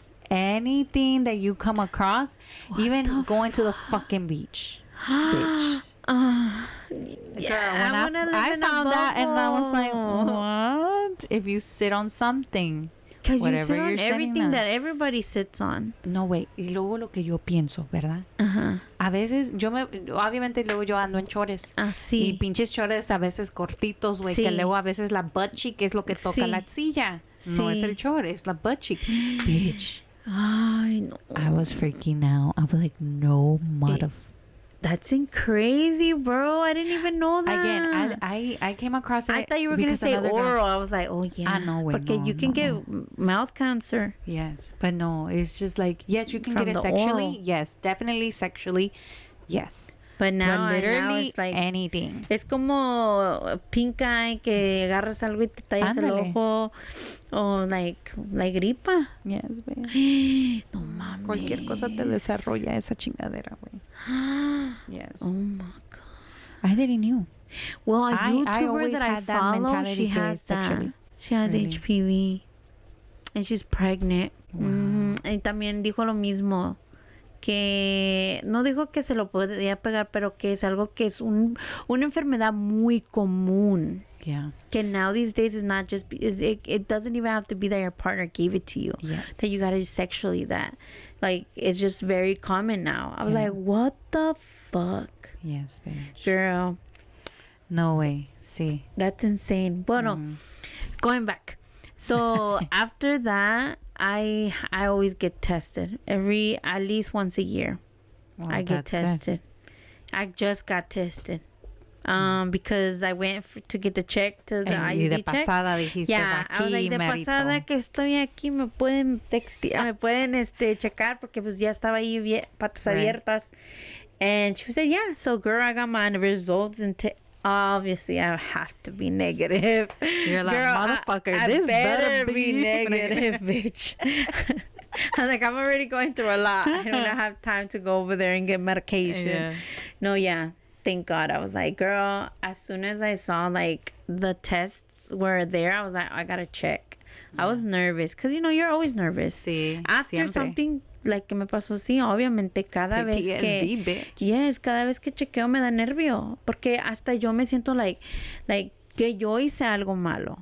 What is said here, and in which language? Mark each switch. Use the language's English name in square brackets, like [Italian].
[English] Anything that you come across. Even going to the fucking beach. Bitch. Yeah, Girl, I found that and I was like, what? If you sit on something. Because you sit on everything that everybody sits on. [Spanish] No, güey. Y luego lo que yo pienso, ¿verdad? A veces, obviamente luego yo ando en chores. Sí. Y pinches chores a veces cortitos, güey. Que luego a veces la [English] butt cheek [Spanish] es lo que toca la silla. No es el chore, es la [English] butt cheek. Bitch. [Spanish] Ay, no. [English] I was freaking out. I was like, no motherfucker. That's crazy, bro. I didn't even know that. Again, I came across it. I thought you were going to say oral. I was like, oh, yeah. No, wait, because you can get mouth cancer. Yes. But no, it's just like, yes, you can get it sexually. Oral. Yes, definitely sexually. Yes. But now literally it's like anything. [Spanish] Es como pink eye que agarras algo y te tallas el ojo. O [English] like [Spanish] gripa. [English] Yes, babe. [Spanish] No mames. Cualquier cosa te desarrolla esa chingadera, güey. [English] Yes. Oh my God. I didn't know. Well, a YouTuber always that I had that follow, mentality she has that. She has HPV. And she's pregnant. Wow. [Spanish] Y también dijo lo mismo. Que no dijo que se lo podía pegar, pero que es algo que es una enfermedad muy común. [English] Yeah. [Spanish] Que [English] now these days is not just it doesn't even have to be that your partner gave it to you. Yes. That you got it sexually. That like it's just very common now. I was like, what the fuck? Yes, bitch. Girl. No way. [Spanish] Sí. [English] That's insane. [Spanish] Bueno, [English] going back. So after that, I always get tested at least once a year. Well, I get tested. Good. I just got tested. Because I went to get the check to the IUD [Spanish] de pasada [English] check. [Spanish] Dijiste, [English] Yeah, I was like, [Spanish] de pasada que estoy aquí me pueden me pueden checar porque pues ya estaba ahí patas abiertas. [English] And she said, yeah. So girl, I got my results and obviously I have to be negative. You're like, girl, motherfucker, this better be negative, bitch. I'm like, I'm already going through a lot. I don't have time to go over there and get medication. Yeah. No, yeah. Thank God. I was like, girl, as soon as I saw like the tests were there, I was like, I gotta check. I was nervous because, you know, you're always nervous. [Spanish] Sí, [English] after [Spanish] siempre. [English] Something like [Spanish] que me pasó así, obviamente cada vez que [English] bitch. Yes, [Spanish] cada vez que chequeo me da nervio porque hasta yo me siento [English] like [Spanish] que yo hice algo malo,